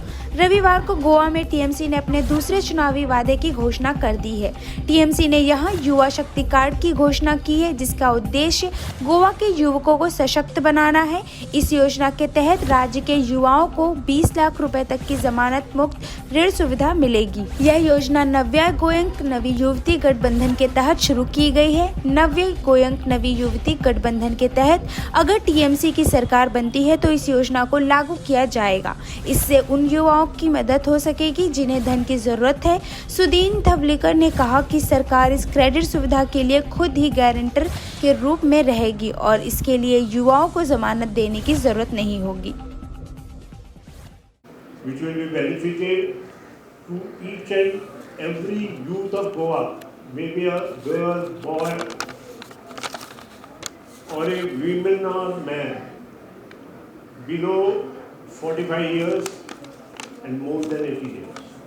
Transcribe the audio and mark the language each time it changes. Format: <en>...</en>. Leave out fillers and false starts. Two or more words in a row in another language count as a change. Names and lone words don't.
<hi>रविवार को गोवा में टीएमसी ने अपने दूसरे चुनावी वादे की घोषणा कर दी है। टीएमसी ने यहां युवा शक्ति कार्ड की घोषणा की है, जिसका उद्देश्य गोवा के युवकों को सशक्त बनाना है। इस योजना के तहत राज्य के युवाओं को 20 लाख रुपए तक की जमानत मुक्त ऋण सुविधा मिलेगी। यह योजना नव्या गोयंक नवी युवती गठबंधन के तहत शुरू की गई है। नव्या गोयंक नवी युवती गठबंधन के तहत अगर टीएमसी की सरकार बनती है तो इस योजना को लागू किया जाएगा। इससे उन युवाओं की मदद हो सकेगी जिन्हें धन की जरूरत है। सुदीन धवलीकर ने कहा कि सरकार इस क्रेडिट सुविधा के लिए खुद ही गारंटर के रूप में रहेगी और इसके लिए युवाओं को जमानत देने की जरूरत नहीं होगी।</hi> <en>Which will be benefited to each and every youth of Goa, maybe a girl, boy, or a woman or man below 45 years and more than 80 years.</en>